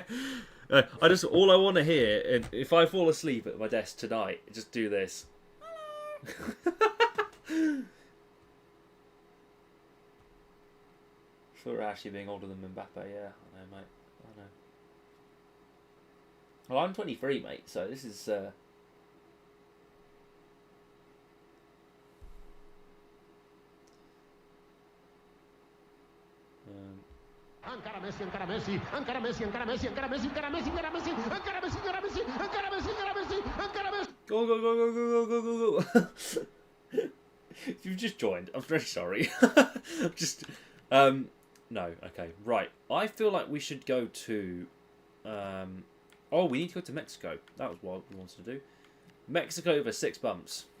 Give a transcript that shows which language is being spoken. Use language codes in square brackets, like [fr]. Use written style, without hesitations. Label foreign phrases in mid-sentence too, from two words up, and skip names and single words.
[en] All I want to hear, if I fall asleep at my desk tonight, just do this. For actually being older than Mbappe, yeah, I know, mate. I know. Well, I'm 23, mate, so this is... Encara Messi, encara Messi, encara Messi, encara Messi, encara Messi, encara Messi, encara Messi, encara Messi, encara Messi, encara Messi, encara Messi, encara Messi. Go, go, go, go, go, go, go, go. If you've just joined, I'm very sorry. No, okay, right. I feel like we should go to, we need to go to Mexico. That was what we wanted to do. Mexico for 6 bumps.